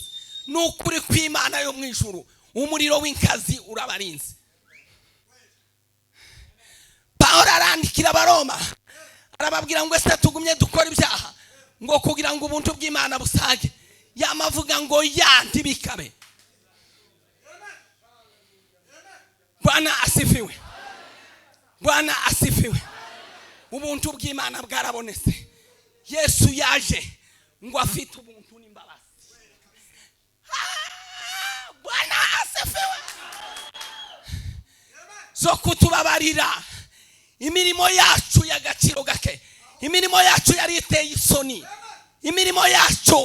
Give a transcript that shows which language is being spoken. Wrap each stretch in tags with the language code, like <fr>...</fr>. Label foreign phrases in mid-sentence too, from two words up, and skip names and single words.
<rw>N'ukuri kw'Imana yo mu ijuru, umuriro w'inkazi urabarinze. Pawulo arandikira Abaroma arababwira ngo ese tugumye dukora ibyaha ngo kugira ngo ubuntu bw'Imana busage. Yamavuga ngo ntibikabe.</rw> <sw>Bwana asifiwe. Bwana asifiwe.</sw> <rw>Ubuntu bw'Imana bwarabonetse. Yesu yaje ngo afite ubuntu n'imbabazi.</rw> <sw>Bwana asifiwe.</sw> <rw>Zo kutubabarira imirimo yacu y'agaciro gake, imirimo yacu yari iteye isoni, imirimo yacu.</rw>